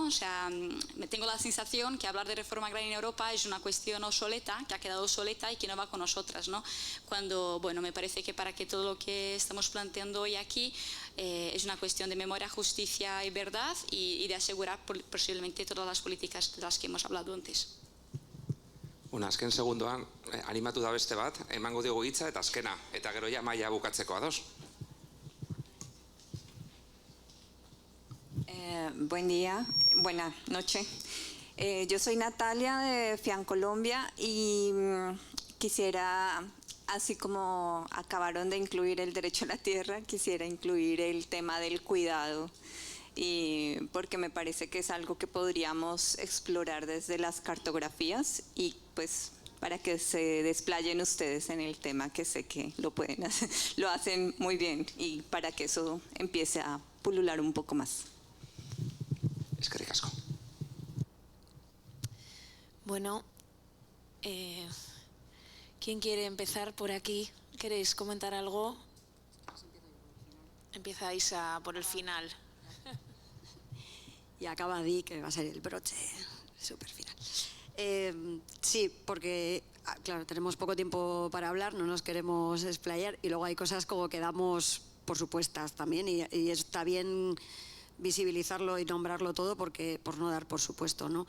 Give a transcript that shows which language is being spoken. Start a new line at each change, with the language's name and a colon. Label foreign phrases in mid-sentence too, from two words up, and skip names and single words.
Spanish: O sea, tengo la sensación que hablar de reforma agraria en Europa es una cuestión obsoleta, que ha quedado obsoleta y que no va con nosotras, ¿no? Cuando, bueno, me parece que para que todo lo que estamos planteando hoy aquí es una cuestión de memoria, justicia y verdad y de asegurar posiblemente todas las políticas de las que hemos hablado antes.
Basque: Azken segundoan, animatu da beste bat, emango diogu hitza eta azkena, eta gero ja maila bukatzeko ados.
Spanish: Buen día, buena noche. Yo soy Natalia de FIAN Colombia y quisiera, así como acabaron de incluir el derecho a la tierra, quisiera incluir el tema del cuidado, y porque me parece que es algo que podríamos explorar desde las cartografías y pues para que se desplayen ustedes en el tema, que sé que lo pueden hacer, lo hacen muy bien, y para que eso empiece a pulular un poco más.
Basque: Eskerrik asko.
Spanish: Bueno, ¿quién quiere empezar por aquí? ¿Queréis comentar algo? Empieza Isa por el final. Y acaba Di, que va a ser el broche súper final. Sí, porque, claro, tenemos poco tiempo para hablar, no nos queremos explayar y luego hay cosas como que damos por supuestas también y está bien visibilizarlo y nombrarlo todo porque por no dar por supuesto, ¿no?